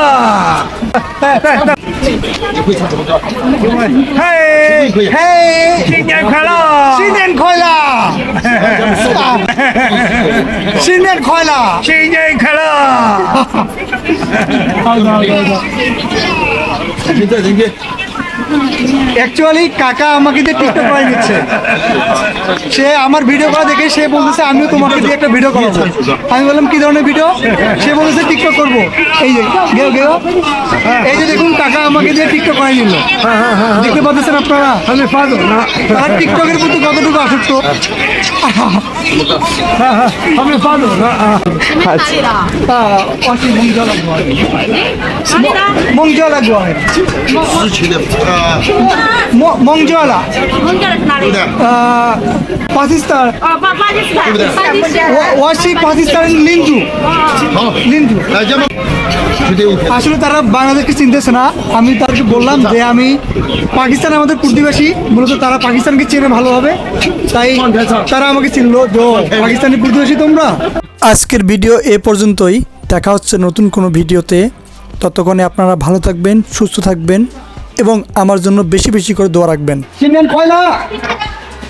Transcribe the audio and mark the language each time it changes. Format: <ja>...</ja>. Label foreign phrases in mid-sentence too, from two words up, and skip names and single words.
<zh>你会唱什么歌？嘿，可以。嘿，新年快乐！新年快乐！新年快乐！新年快乐！好的好的好的。现在人间。</zh> <bn>অ্যাকচুয়ালি কাকা আমাকে দিয়ে টিকটক করে দিচ্ছে। সে আমার ভিডিও করা দেখে সে বলতেছে আমিও তোমাকে দিয়ে একটা ভিডিও করাবো। আমি বললাম কি ধরনের ভিডিও? সে বলতেছে টিকটক করবো। এই যে গেও গেও, এই যে দেখুন কাকা আমাকে দিয়ে টিকটক করে নিল। দেখতে পাচ্ছেন আপনারা? আমি পারবো না, তার টিকটকের প্রতি কতটুকু আসক্ত। আমি পারবো না।</bn> <zh>你们哪里的？</zh> <bn>অসীম</bn> <zh>哪里的？蒙焦了过来，时期的蒙焦了，蒙家的是哪里？对的，巴基斯坦，哦，巴基斯坦。巴基斯坦。我是巴基斯坦লিঞ্জু 好， লিঞ্জু। 来，咱们绝对 OK。</zh> <bn>আসলে তারা বাংলাদেশকে চিনতেছে না। আমি তাদেরকে বললাম যে আমি পাকিস্তান আমাদের প্রতিবেশী, মূলত তারা পাকিস্তানকে চেনে ভালোভাবে, তাই তারা আমাকে চিনলো যে পাকিস্তানের প্রতিবেশী তোমরা। আজকের ভিডিও এ পর্যন্তই, দেখা হচ্ছে নতুন কোনো ভিডিওতে। ততক্ষণে আপনারা ভালো থাকবেন, সুস্থ থাকবেন এবং আমার জন্য বেশি বেশি করে দোয়া রাখবেন।</bn>